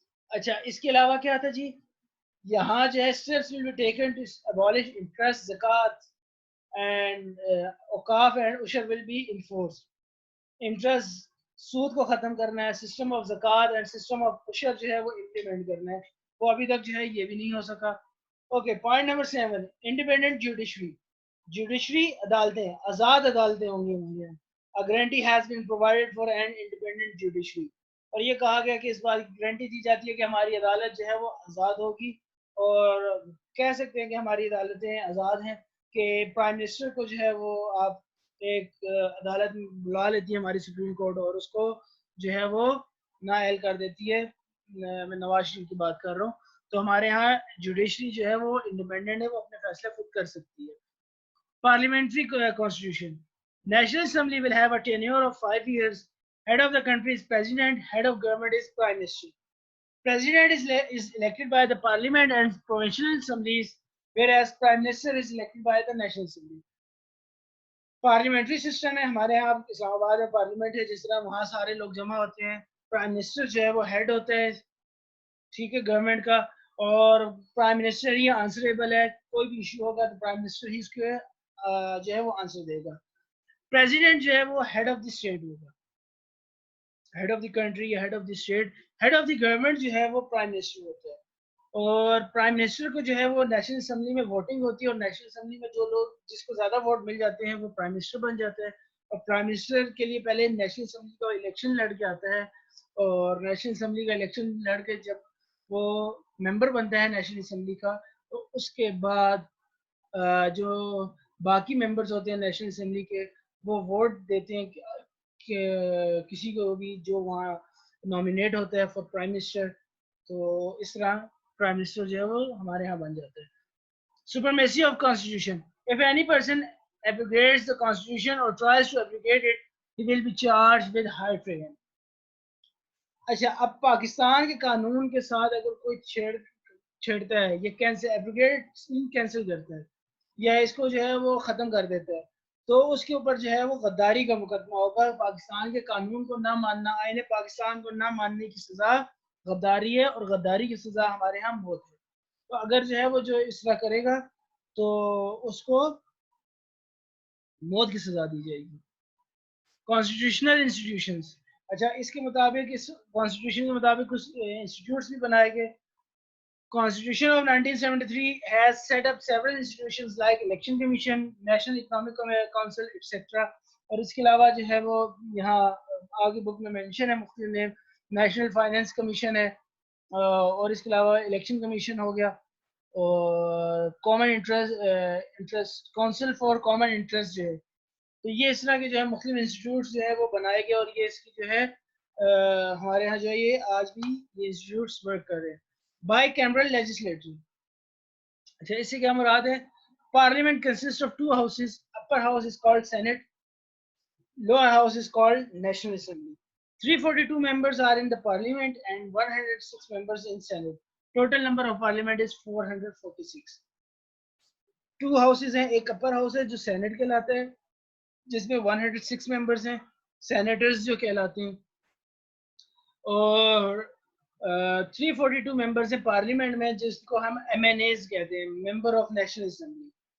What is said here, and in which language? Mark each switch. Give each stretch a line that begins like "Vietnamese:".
Urdu: اچھا, اس کے علاوہ کیا تھا جی, یہاں جو ہے
English: Steps will be taken to abolish interest, zakat and auqaf and ushr will be enforced.
Urdu: انٹرسٹ سود کو ختم کرنا ہے, سسٹم آف زکات اینڈ سسٹم آف عشر جو ہے وہ امپلیمنٹ کرنا ہے, وہ ابھی تک جو ہے یہ بھی نہیں ہو سکا. Okay, point number 7,
English: Independent judiciary.
Urdu: Judiciary عدالتیں, آزاد عدالتیں ہوں گی ہمارے یہاں.
English: A guarantee has been provided for an independent judiciary.
Urdu: اور یہ کہا گیا کہ اس بات کی گارنٹی دی جاتی ہے کہ ہماری عدالت جو ہے وہ آزاد ہوگی, اور کہہ سکتے ہیں کہ ہماری عدالتیں آزاد ہیں کہ پرائم منسٹر کو جو ہے وہ آپ ایک عدالت میں بلا لیتی ہے ہماری سپریم کورٹ, اور اس کو جو ہے وہ نااہل کر دیتی ہے. میں نواز شریف کی بات کر رہا ہوں. تو ہمارے ہاں جوڈیشری جو ہے وہ انڈیپینڈنٹ ہے, وہ اپنے فیصلے خود کر سکتی ہے.
English: Parliamentary constitution. National Assembly will have a tenure of 5 years. Head of the country is president. Head of government is prime minister. President is elected by the parliament and provincial assemblies, whereas prime minister is elected by the national assembly.
Urdu: Parliamentary system ہے ہمارے یہاں, اسلام آباد میں parliament ہے, جس طرح وہاں سارے لوگ جمع ہوتے ہیں. پرائم منسٹر جو ہے وہ ہیڈ ہوتا ہے, ٹھیک ہے, گورنمنٹ کا, اور پرائم منسٹر ہی آنسریبل ہے. کوئی بھی ایشو ہوگا تو پرائم منسٹر ہی اس کے جو ہے وہ آنسر دے گا. پریزیڈنٹ جو ہے وہ ہیڈ آف دی اسٹیٹ ہوگا, ہیڈ آف دی کنٹری یا head of the state. Head of the government جو ہے وہ پرائم منسٹر ہوتا ہے, اور پرائم منسٹر کو جو ہے وہ نیشنل اسمبلی میں ووٹنگ ہوتی ہے, اور نیشنل اسمبلی میں جو لوگ جس کو زیادہ ووٹ مل جاتے ہیں وہ پرائم منسٹر بن جاتا ہے. اور پرائم منسٹر کے لیے پہلے نیشنل اسمبلی کا الیکشن لڑ کے آتا ہے, اور نیشنل اسمبلی کا الیکشن لڑ کے جب وہ ممبر بنتا ہے نیشنل اسمبلی کا, تو اس کے بعد جو باقی ممبرز ہوتے ہیں نیشنل اسمبلی کے, وہ ووٹ دیتے ہیں کہ کسی کو بھی جو وہاں نامینیٹ ہوتا ہے فار پرائم منسٹر. تو اس طرح پرائم منسٹر جو ہے وہ ہمارے یہاں بن جاتا ہے.
English: Supremacy of constitution. If any person abrogates the constitution or tries to abrogate it, he will be charged with high treason.
Urdu: اچھا, اب پاکستان کے قانون کے ساتھ اگر کوئی چھیڑتا ہے, یہ ایبروگیٹ کینسل کرتا ہے یا اس کو جو ہے وہ ختم کر دیتا ہے, تو اس کے اوپر جو ہے وہ غداری کا مقدمہ ہوگا. پاکستان کے قانون کو نہ ماننا, آئین پاکستان کو نہ ماننے کی سزا غداری ہے, اور غداری کی سزا ہمارے ہاں موت ہے. تو اگر جو ہے وہ جو اس طرح کرے گا تو اس کو موت کی سزا دی جائے گی. Constitutional institutions. اچھا, اس کے مطابق, اس کانسٹیٹیوشن کے مطابق کچھ انسٹیٹیوٹس بھی بنائے گئے.
English: Constitution of 1973 has set up several institutions like Election Commission, National Economic Council, etc.
Urdu: اور اس کے علاوہ جو ہے وہ یہاں آگے بک میں مینشن ہے مختلف نیم. نیشنل فائنینس کمیشن ہے, اور اس کے علاوہ الیکشن کمیشن ہو گیا, اور common interest council for common interest جو ہے. تو یہ اس طرح کے جو ہے مختلف انسٹیٹیوٹس جو ہے وہ بنائے گئے, اور یہ اس کی جو ہے ہمارے یہاں جو ہے یہ آج بھی یہ انسٹیٹیوٹس ورک کر رہے ہیں. By cameral legislator. اچھا اس سے کیا مراد ہے؟
English: Parliament consist of two houses, upper house is called Senate, lower house is called National Assembly. 342 members are in the parliament and 106 members in Senate. Total number of parliament is 446.
Urdu: Two houses ہیں، ایک upper house ہے جو Saint کہلاتا ہے جس میں 106 members ہیں، senators جو کہلاتے ہیں، اور 342 ممبرز ہیں پارلیمنٹ میں جس کو ہم ایم این ایز کہتے ہیں، ممبر آف نیشنل اسمبلی.